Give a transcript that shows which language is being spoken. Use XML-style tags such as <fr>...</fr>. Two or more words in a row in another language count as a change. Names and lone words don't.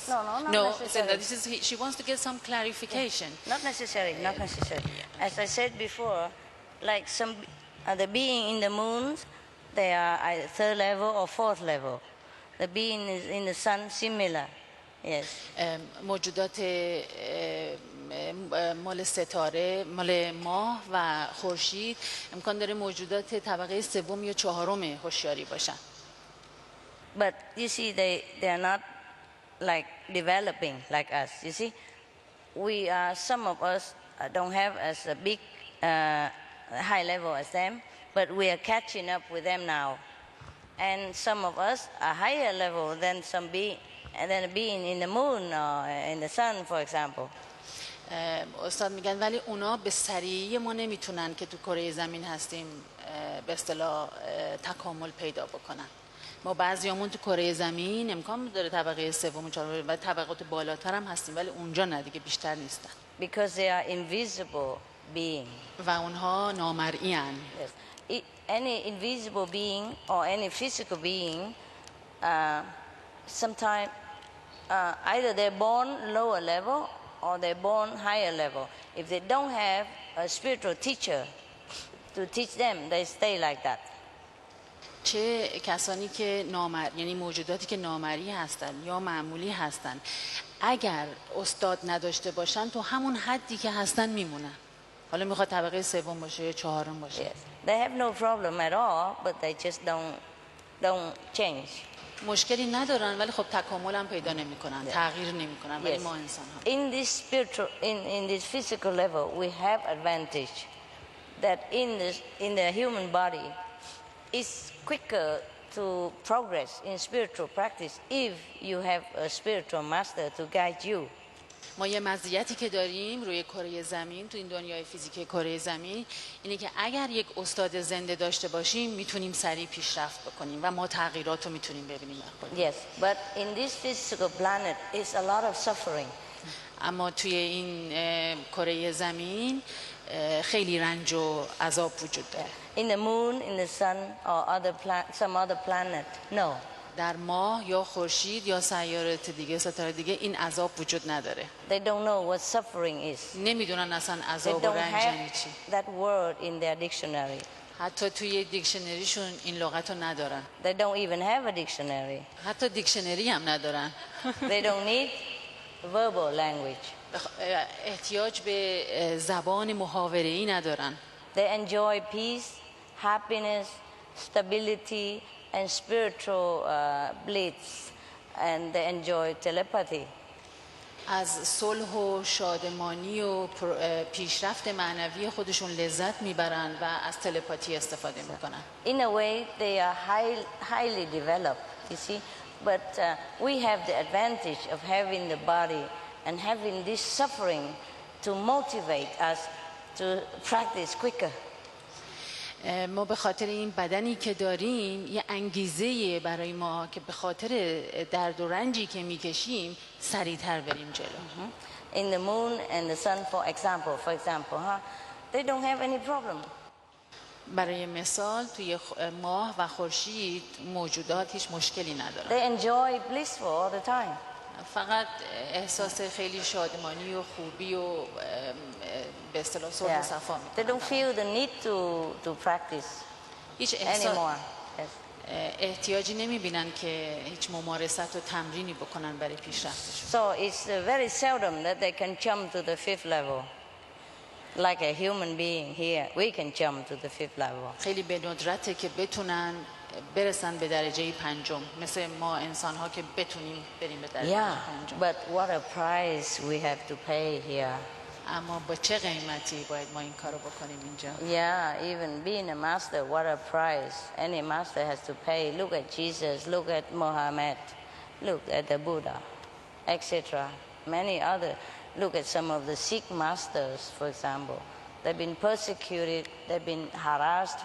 <en>No, necessarily. She wants to get some clarification. Not necessary, not necessary. As I said before, like some the being in the moon, they are either third level or fourth level. The being is in the sun, similar. Yes.</en> <fa>موجودات مال ستاره، مال ماه و خورشید امکان داره موجودات طبقه سوم یا چهارم هوشیاری باشن.</fa> <en>But you see, they are not like developing like us. You see, some of us don't have as a big high level as them, but we are catching up with them now. And some of us are higher level than being in the moon or in the sun, for example.</en> <fa>استاد میگن ولی اونا به سریعی ما نمیتونن که تو کره زمین هستیم به اصطلاح تکامل پیدا بکنن. ما بعضیامون تو کره زمین امکان داره طبقه سوم و چهارم و طبقات بالاتر هم هستیم ولی اونجا نه دیگه، بیشتر نیستن.</fa> <en>Because they are invisible being.</en> <fa>و اونها نامرئی ان.</fa> <en>Yes. Any invisible being or any physical being, sometimes either they're born lower level or they're born higher level. If they don't have a spiritual teacher to teach them, they stay like that.</en> <fa>چه کسانی که یعنی موجوداتی که نامری هستن یا معمولی هستن، اگر استاد نداشته باشن تو همون حدی که هستن میمونن. حالا میخواد طبقه سوم باشه یا چهارم باشه.</fa> <en>Yes. They have no problem at all, but they just don't change.</en> <fa>مشکلی ندارن ولی خب تکامل هم پیدا نمیکنن، تغییر نمیکنن. ولی ما انسان ها</fa> <en>in this spiritual, in this physical level, we have advantage that in the human body is quicker to progress in spiritual practice if you have a spiritual master to guide you.</en> <fa>ما یه مزیتی که داریم روی کره زمین، تو این دنیای فیزیکی کره زمین، اینه که اگر یک استاد زنده داشته باشیم میتونیم سریع پیشرفت بکنیم و ما تغییرات رو میتونیم ببینیم.</fa> <en>Yes, but in this physical planet is a lot of suffering.</en> <fa>اما توی این کره زمین خیلی رنج و عذاب وجود داره.</fa> <en>In the moon, in the sun, or some other planet, no.</en> <fa>در ماه یا خورشید یا سیارات دیگه، ستاره دیگه، این عذاب وجود نداره.</fa> <en>They don't know what suffering is.</en> <fa>نمیدونن اصلا عذاب و رنج یعنی چی.</fa> <en>That word in their dictionary.</en> <fa>حتی توی دیکشنریشون این لغت رو ندارن.</fa> <en>They don't even have a dictionary.</en> <fa>حتی دیکشنری هم ندارن.</fa> <en>They don't need verbal language.</en> <fa>احتیاج به زبان محاوره‌ای ندارن.</fa> <en>They enjoy peace, happiness, stability, and spiritual bliss, and they enjoy telepathy.</en> <fa>از صلح و شادمانی و پیشرفت معنوی خودشون لذت میبرن و از تلپاتی استفاده میکنن.</fa> <en>In a way, they are highly developed, you see. But we have the advantage of having the body and having this suffering to motivate us to practice quicker.</en> <fa>ما به خاطر این بدنی که داریم یه انگیزه برای ما که به خاطر درد و رنجی که میکشیم سریعتر بریم جلو.</fa> <en>In the moon and the sun, for example, they don't have any problem.</en> <fa>برای مثال توی ماه و خورشید موجودات هیچ مشکلی ندارن.</fa> <en>They enjoy blissful all the time.</en> <fa>فقط احساس خیلی شادمانی و خوبی و به اصطلاح صلح و صفا میکنن.</fa> <en>They don't feel the need to practice anymore.</en> <fa>احتیاجی نمیبینن که هیچ ممارست و تمرینی بکنن برای پیشرفتشون.</fa> <en>So it's very seldom that they can jump to the fifth level. Like a human being here, we can jump to the fifth level.</en> <fa>خیلی به ندرته که بتونن برسن به درجه پنجم، مثل ما انسان ها که بتونیم بریم به درجه پنجم.</fa> <en>But what a price we have to pay here.</en> <fa>اما با چه قیمتی باید ما این کارو بکنیم اینجا؟</fa> <en>Yeah, even being a master, what a price any master has to pay. Look at Jesus, look at Muhammad, look at the Buddha, etc. Many other. Look at some of the Sikh masters, for example. They've been persecuted, they've been harassed.</en>